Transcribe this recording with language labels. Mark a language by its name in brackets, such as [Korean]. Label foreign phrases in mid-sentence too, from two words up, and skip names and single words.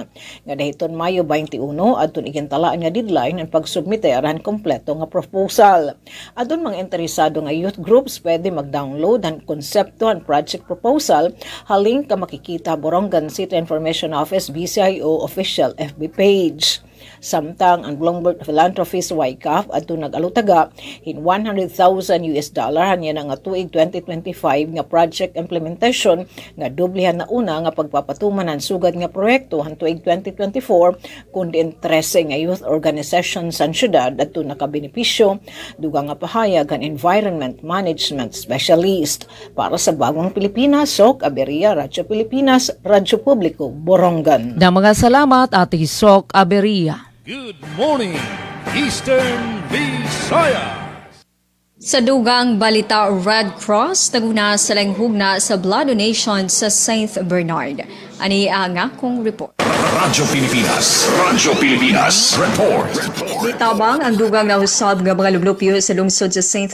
[Waray] Nga dahiton Mayo 21, adton igintalaan nga deadline ang pagsubmiter ang kompleto nga proposal. Adton mga interesado nga [English] youth groups [Waray] pwede mag-download ang konsepto ang [English] project proposal, [Waray] halin ka makikita Borongan City Information Office BCIO [English] official FB page. [Waray] Samtang ang Bloomberg Philanthropies YCAF adto nag-alutaga in $100,000 hanya na nga tuig 2025 nga [English] project implementation [Waray] nga dublihan na una nga pagpapatuman ang sugad nga proyekto han tuig 2024 kundi 13 nga [English] youth organization [Waray] sa syudad adto nakabenepisyo dugang nga pahayag ang [English] environment management specialist. [Filipino] Para sa Bagong Pilipinas, Sok Aberia, Radyo Pilipinas, Radyo Publiko, Borongan. [Waray] Na mga salamat Ate Sok Aberia. [English] Good morning, Eastern Visayas. [Cebuano] Sa dugang balita, Red Cross naguna sa langhugna sa [English] blood donation [Cebuano] sa St. Bernard. Ani ang akong report. Radyo Pilipinas Report. Ditabang ang dugang na usab nga mga lublupyo sa lungsod sa St.